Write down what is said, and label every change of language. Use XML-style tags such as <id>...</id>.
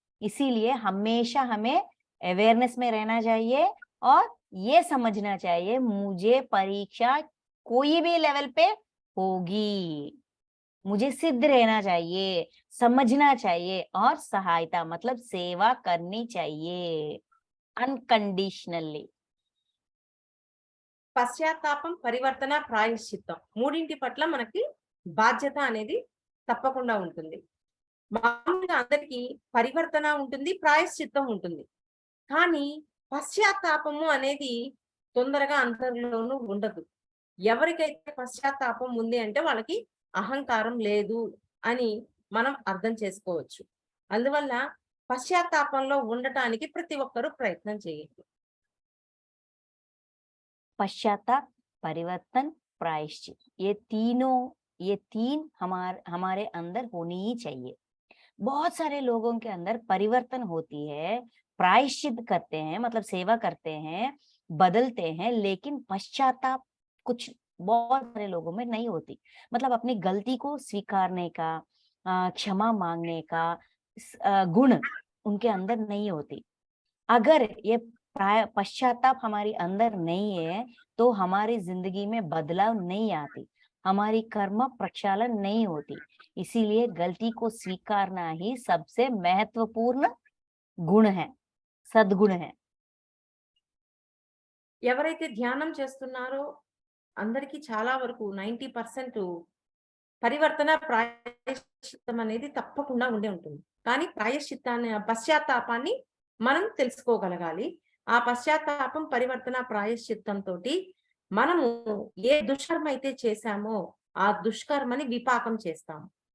<hi>इसीलिए हमेशा हमें अवेयरनेस में रहना चाहिए और ये समझना चाहिए मुझे परीक्षा कोई भी लेवल पे होगी, मुझे सिद्ध रहना चाहिए, समझना चाहिए और सहायता मतलब सेवा करनी चाहिए अनकंडीशनली।</hi> <te>పశ్చాత్తాపం, పరివర్తన, ప్రాయశ్చిత్తం మూడింటి పట్ల మనకి బాధ్యత అనేది తప్పకుండా ఉంటుంది. మామూలుగా అందరికీ పరివర్తన ఉంటుంది, ప్రాయశ్చిత్తం ఉంటుంది. కానీ పశ్చాత్తాపము అనేది తొందరగా అందరిలోనూ ఉండదు. ఎవరికైతే పశ్చాత్తాపం ఉంది అంటే వాళ్ళకి అహంకారం లేదు అని మనం అర్థం చేసుకోవచ్చు. అందువల్ల పశ్చాత్తాపంలో ఉండటానికి ప్రతి ఒక్కరూ ప్రయత్నం చేయండి.</te> <hi>पश्चाताप, परिवर्तन, प्रायश्चित, ये तीन हमारे अंदर होनी ही चाहिए। बहुत सारे लोगों के अंदर परिवर्तन होती है, प्रायश्चित करते हैं मतलब सेवा करते हैं, बदलते हैं, लेकिन पश्चाताप कुछ बहुत सारे लोगों में नहीं होती। मतलब अपनी गलती को स्वीकारने का, क्षमा मांगने का गुण उनके अंदर नहीं होती। अगर ये पश्चाताप हमारी अंदर नहीं है तो हमारी जिंदगी में बदलाव नहीं आती, हमारी कर्म प्रक्षालन नहीं होती। इसीलिए गलती को स्वीकारना ही सबसे महत्वपूर्ण गुण है, सद्गुण है।</hi> <te>ఎవరైతే ధ్యానం చేస్తున్నారో అందరికీ చాలా వరకు 90% పరివర్తన ప్రాయశ్చిత్తం అనేది తప్పకుండా ఉండే ఉంటుంది. కానీ పశ్చాత్తాపాన్ని మనం తెలుసుకోగలగాలి. ఆ పశ్చాత్తాపం, పరివర్తన, ప్రాయశ్చిత్తంతోటి మనము ఏ దుష్కర్మ అయితే చేశామో ఆ దుష్కర్మని విపాకం చేస్తాము.</te>